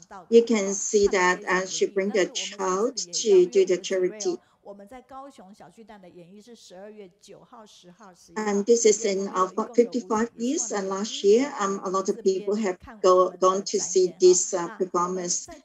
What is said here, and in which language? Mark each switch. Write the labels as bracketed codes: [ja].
[en] You can see that she bring the child to do the charity. [zh] 我们在高雄小巨蛋的演绎是12月9号、10号、11号。 [en] And this is in 55 years. And last year, a lot of people have gone to see this performance.